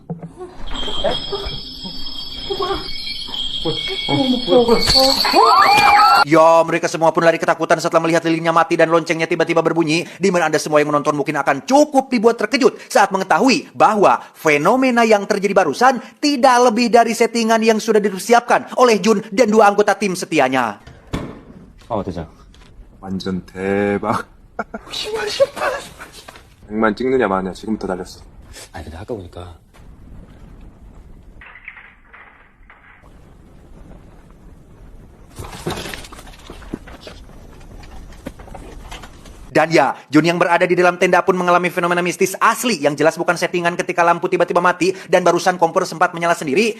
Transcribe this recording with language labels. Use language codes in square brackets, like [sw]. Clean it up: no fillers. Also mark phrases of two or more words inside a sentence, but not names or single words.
[id] Ya, mereka semua pun lari ketakutan setelah melihat lilinnya mati dan loncengnya tiba-tiba berbunyi, di mana Anda semua yang menonton mungkin akan cukup dibuat terkejut saat mengetahui bahwa fenomena yang terjadi barusan tidak lebih dari settingan yang sudah dipersiapkan oleh Jun dan 2 anggota tim setianya. [ko] 대장. 완전 대박. 100만 찍느냐 마냐 지금부터 달렸어. 아니, 근데 아까 보니까. [id] Dan ya, Jun yang berada di dalam tenda pun mengalami fenomena mistis asli yang jelas bukan settingan ketika lampu tiba-tiba mati dan barusan kompor sempat menyala sendiri.